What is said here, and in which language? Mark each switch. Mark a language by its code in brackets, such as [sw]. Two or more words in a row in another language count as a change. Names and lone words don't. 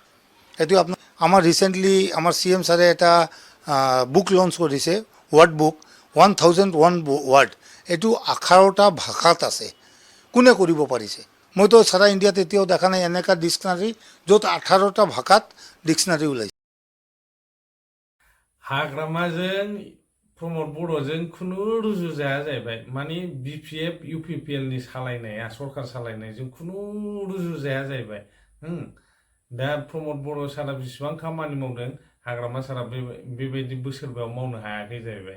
[as] এইটো আপোনাৰ আমাৰ ৰিচেণ্টলি আমাৰ CM ছাৰে এটা বুক লঞ্চ কৰিছে, ৱাৰ্ড বুক 1001 ৱাৰ্ড। এইটো 18টা ভাষাত আছে। কোনে কৰিব পাৰিছে? মইতো সারা ইণ্ডিয়াত এতিয়াও দেখা নাই এনেকুৱা ডিক্সনাৰী য'ত 18টা ভাষাত ডিক্সনাৰী ওলাইছে। [brx] हाग्रामाजों प्रमद बर'जों खुनु रुजुजाया जाहैबाय। माने BPF UPPL नि सालायनाया सरकार सालायनायजों खुनु रुजुजाया जाहैबाय। दा प्रमद बर' सारा बेसेबां खामानि मावदों, हाग्रामा सारा बेबायदि बोसोरबायाव मावनो हायाखै जाहैबाय।